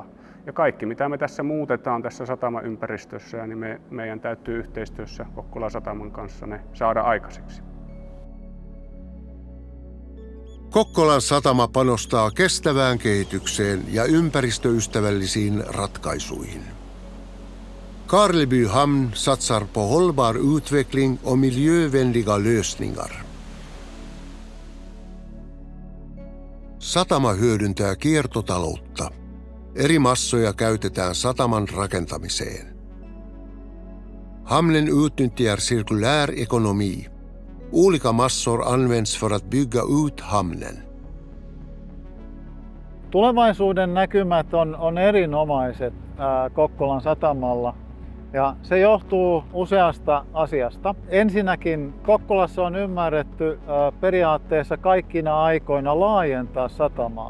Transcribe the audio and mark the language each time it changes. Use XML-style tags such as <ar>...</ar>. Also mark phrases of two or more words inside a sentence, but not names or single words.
<fi>Ja kaikki, mitä me tässä muutetaan tässä satamaympäristössä, niin meidän täytyy yhteistyössä Kokkolan sataman kanssa ne saada aikaiseksi. Kokkolan satama panostaa kestävään kehitykseen ja ympäristöystävällisiin ratkaisuihin.</fi> <sv>Karleby hamn satsar på hållbar utveckling och miljövänliga lösningar.</sv> <fi>Satama hyödyntää kiertotaloutta. Eri massoja käytetään sataman rakentamiseen.</fi> <sv>Hamnen utnyttjar cirkulär ekonomi. Olika massor används för att bygga ut hamnen.</sv> <fi>Tulevaisuuden näkymät on erinomaiset Kokkolan satamalla ja se johtuu useasta asiasta. Ensinnäkin Kokkolassa on ymmärretty periaatteessa kaikkina aikoina laajentaa satamaa.</fi>